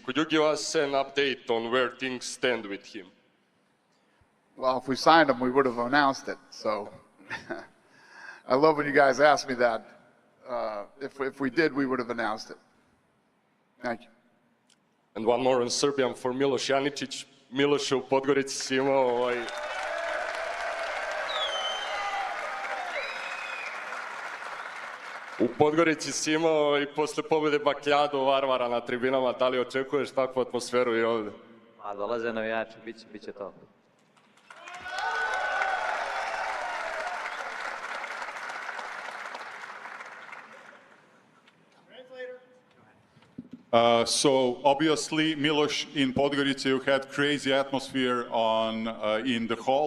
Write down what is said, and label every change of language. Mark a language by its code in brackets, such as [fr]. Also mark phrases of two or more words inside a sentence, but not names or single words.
[en] Could you give us an update on where things stand with him? Well, if we signed him, we would have announced it. So I love when you guys ask me that. If we did, we would have announced it. Thank you. And one more in Serbian for Miloš Janicic. [sr] Miloš, u Podgorici si imao U Podgorici si imao I posle pobjede bakljadu Varvara na tribinama. Da li očekuješ takvu atmosferu I ovdje? A dolaze navijači, bit će to. [en] So obviously, Miloš, in Podgorica, you had crazy atmosphere in the hall.